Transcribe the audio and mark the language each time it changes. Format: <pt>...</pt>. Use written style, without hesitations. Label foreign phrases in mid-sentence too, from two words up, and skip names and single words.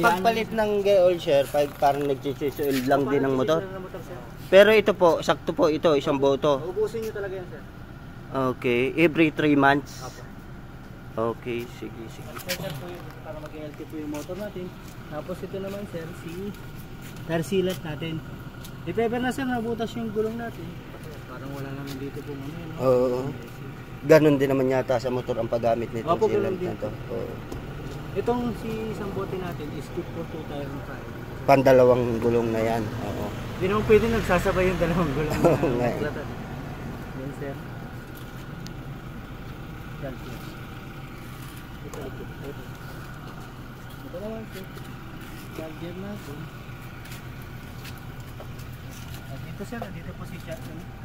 <tl>Pagpalit ng</tl> <en>gear oil share,</en> <tl>parang nag-oil lang din ng motor. Sir. Pero ito po, sakto po ito, isang boto. Ubusin nyo talaga yan sir.</tl> <en>Okay, every 3 months.</en> <tl>Apo. Okay, sige. Sir po yun, para mag-LT po yung motor natin. Tapos ito naman sir, si</tl> <en>tire sealant</en> <tl>natin.</tl> <en>If ever</en> <tl>na sir, nabutas yung gulong natin. Parang wala naman dito po ano yun. Oo. Ganon din naman yata sa motor ang paggamit nito. Opo, ganun sealant din. na to. Oo. Itong si isang bote natin</tl> <en>is fit for 2 tire and tire.</en> <tl>Pandalawang gulong na yan. Oo. Hindi naman pwede nagsasabay yung dalawang gulong. Oo nga eh. Yan sir. Yan sir. Ito naman sir. Charger natin. At dito sir, dito po si charger.</tl>